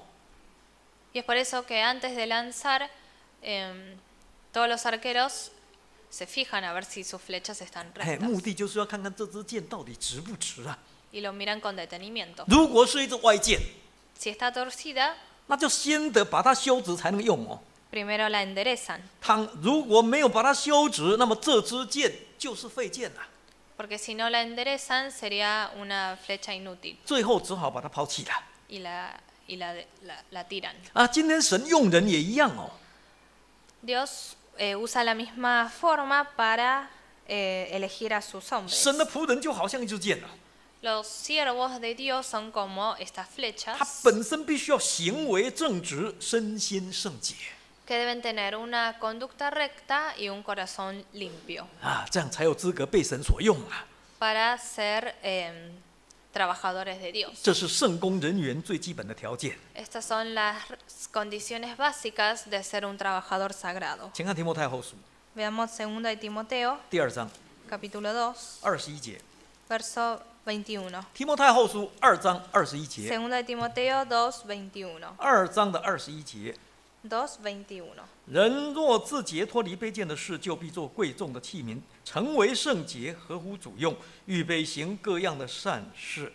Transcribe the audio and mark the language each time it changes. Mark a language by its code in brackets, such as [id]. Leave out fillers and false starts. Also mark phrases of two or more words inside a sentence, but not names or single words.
[es] Y es por eso que antes de lanzar, todos los arqueros se fijan a ver si sus flechas están 哎， rectas [zh] 目的就是要看看这支箭到底直不直啊。 [es] y lo miran con detenimiento. [zh] 如果是一支歪箭， [es] Si está torcida, [zh] 那就先得把它修直才能用哦。 [es] primero la enderezan, [zh] 它如果没有把它修直，那么这支箭就是废箭了， [es] porque si no la enderezan sería una flecha inútil [zh] 最后只好把它抛弃了。 [es] y la tiran. [zh] 啊，今天神用人也一样哦。 [es] Dios usa la misma forma para elegir a sus hombres. [zh] 神的仆人就好像一支箭啊， [es] Los siervos de Dios son como estas [zh] 他 [es] flechas [zh] 本身必须要行为正直，身心圣洁 [es] que deben tener una conducta recta y un corazón limpio [zh] 啊，这样才有资格被神所用啊。 [es] para ser trabajadores de Dios. [zh] 这是圣工人员最基本的条件。 [es] Estas son las condiciones básicas de ser un trabajador sagrado. [zh] 请看提摩太后书 [es] Veamos 2 de Timoteo, [zh] 第2章， [es] capítulo 2, [zh] 21节， [es] verso 21. [zh] 提摩太后书2章21节， [es] Segunda de Timoteo 2:21. [zh] 2 章的21节。 [es] 2:21. [zh] 人若自洁脱离卑贱的事，就必做贵重的器皿，成为圣洁，合乎主用，预备行各样的善事。